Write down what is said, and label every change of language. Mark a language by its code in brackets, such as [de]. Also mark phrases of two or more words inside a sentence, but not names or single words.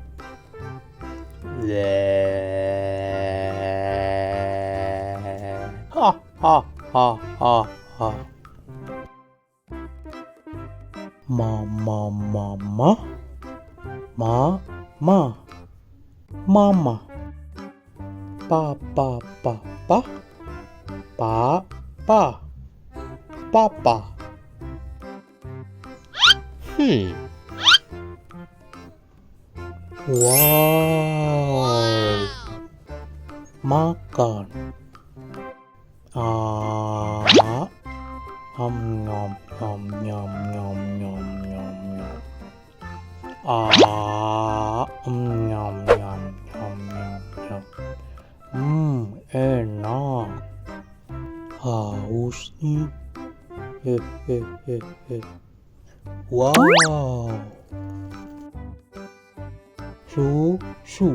[id] Le. Ha ha ha ha ha. Mama mama. Mama. Papa. Papa. Wow. Makan. Nom nom nom nom nom nom nom. Nom nom nom nom nom. Enak. Haus nih. Wow. Susu.